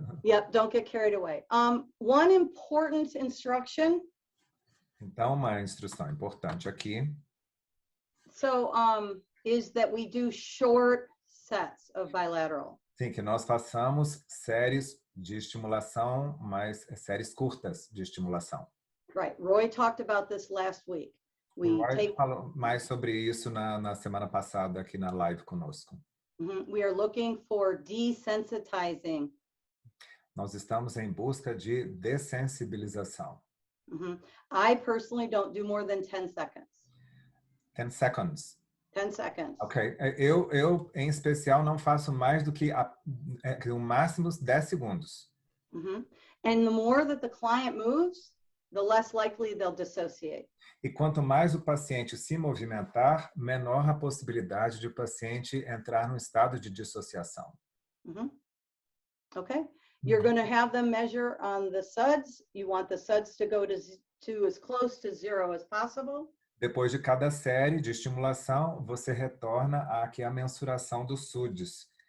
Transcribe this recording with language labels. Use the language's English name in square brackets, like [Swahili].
[English] Yep, don't get carried away. One important instruction. [Portuguese] Então, uma instrução importante aqui. [English] So, is that we do short sets of bilateral. [Portuguese] Sim, que nós façamos séries de estimulação, mas séries curtas de estimulação. [English] Right. Roy talked about this last week. [Portuguese] Roy falou mais sobre isso na semana passada aqui na live conosco. [English] We are looking for desensitizing. [Portuguese] Nós estamos em busca de dessensibilização. [English] I personally don't do more than 10 seconds. 10 seconds. 10 seconds. Ok. [Portuguese] Eu em especial, não faço mais do que no máximo 10 segundos. [English] And the more that the client moves, the less likely they'll dissociate. [Portuguese] E quanto mais o paciente se movimentar, menor a possibilidade de o paciente entrar num estado de dissociação. [English] Okay. You're going to have them measure on the SUDS. You want the SUDS to go to as close to 0 as possible. [Portuguese] Depois de cada série de estimulação, você retorna aqui a mensuração dos SUDs.